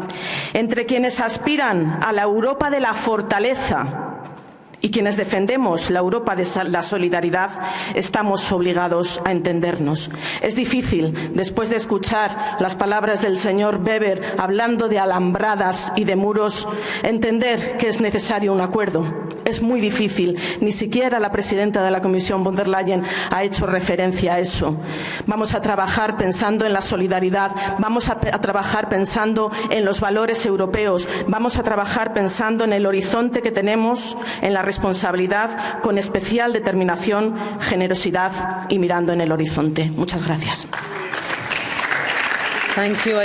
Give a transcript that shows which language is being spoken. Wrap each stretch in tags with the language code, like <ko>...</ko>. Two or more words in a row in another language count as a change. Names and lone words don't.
<es>Entre quienes aspiran a la Europa de la fortaleza y quienes defendemos la Europa de la solidaridad, estamos obligados a entendernos. Es difícil, después de escuchar las palabras del señor Weber hablando de alambradas y de muros, entender que es necesario un acuerdo. Es muy difícil. Ni siquiera la presidenta de la Comisión, von der Leyen, ha hecho referencia a eso. Vamos a trabajar pensando en la solidaridad, vamos a trabajar pensando en los valores europeos, vamos a trabajar pensando en el horizonte que tenemos, en la responsabilidad, con especial determinación, generosidad y mirando en el horizonte. Muchas gracias.</es> <en>Thank you.</en>